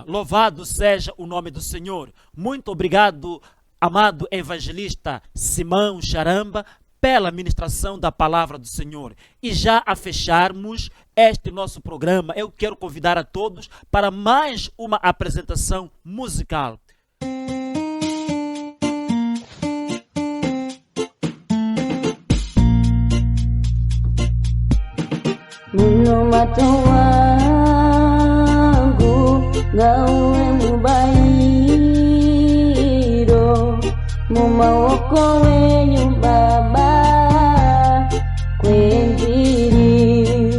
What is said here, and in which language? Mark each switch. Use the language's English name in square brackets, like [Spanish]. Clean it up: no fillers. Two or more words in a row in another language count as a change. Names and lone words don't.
[Portuguese] Louvado seja o nome do Senhor. Muito obrigado, amado evangelista Simão Charamba, pela ministração da palavra do Senhor. E já a fecharmos este nosso programa, eu quero convidar a todos para mais uma apresentação musical. [Shona] Munomato wangu gawe mubairo mumawoko wenyu Baba kwenjiri.